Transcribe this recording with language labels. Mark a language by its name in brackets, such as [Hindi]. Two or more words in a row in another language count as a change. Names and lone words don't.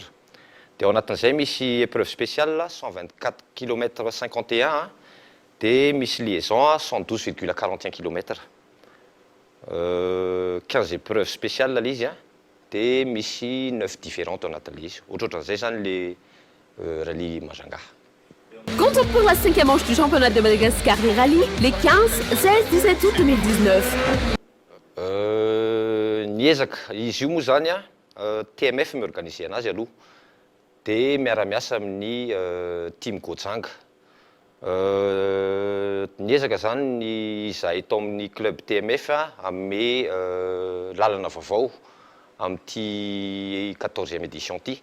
[Malagasy] Dia ao anatin'izay misy [French] épreuve spéciale [Malagasy] 124 km 51 dia misy liaison 112,41 km. 15 [French] épreuves spéciales [Malagasy] izy dia misy 9 différentes ao anatin'izy. Ohatrohatran'izay zany [French] le rallye [Malagasy] Majunga. [French] Compte pour la 5e manche du championnat de Madagascar des rallyes les 15, 16, 17 août 2019. [Malagasy] Niezaka izy io moa zany TMF miorganiser anazy aloha dia miara-miasa amin'ny Team Godzang. Niezaka zany ny izahay tao amin'ny club TMF amin'ny lalana vaovao amin'ity 14e édition ty.